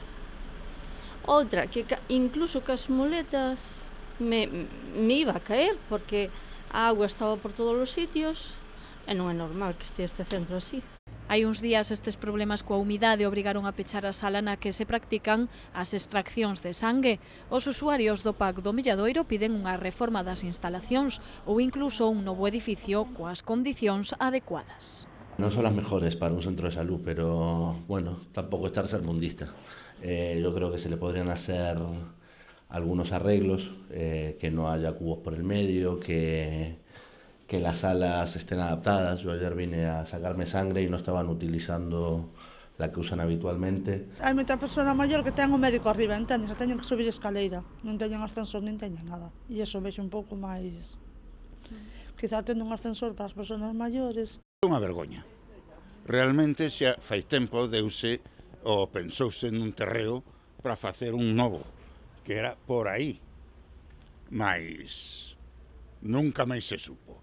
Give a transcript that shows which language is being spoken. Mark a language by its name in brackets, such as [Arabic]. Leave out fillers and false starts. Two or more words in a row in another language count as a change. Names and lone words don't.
[Galician] Outra, que incluso cas muletas [Spanish] me iba a caer, [Galician] porque a agua estaba por todos os sitios e non é normal que este centro así. Hai uns días estes problemas coa humidade obrigaron a pechar a sala na que se practican as extraccións de sangue. Os usuarios do PAC do Milladoiro piden unha reforma das instalacións ou incluso un novo edificio coas condicións adecuadas. Non son as [Spanish] mejores para un centro de salud, pero bueno, [Galician] tampouco estar sermundista. [Spanish] Yo creo que se le podrían hacer algunos arreglos, que no haya cubos por el medio, que las salas estén adaptadas. Yo ayer vine a sacarme sangre y no estaban utilizando la que usan habitualmente. [Galician] Hai moita persona maior que ten o médico arriba, entendes? Teñen que subir escaleira, non teñen ascensor, nin teñen nada. E iso vexo un pouco máis... Quizá tendo un ascensor para as persoas maiores. É unha vergoña. Realmente xa fai tempo deuse ou pensouse nun terreo para facer un novo, que era por aí, mas nunca máis se supo.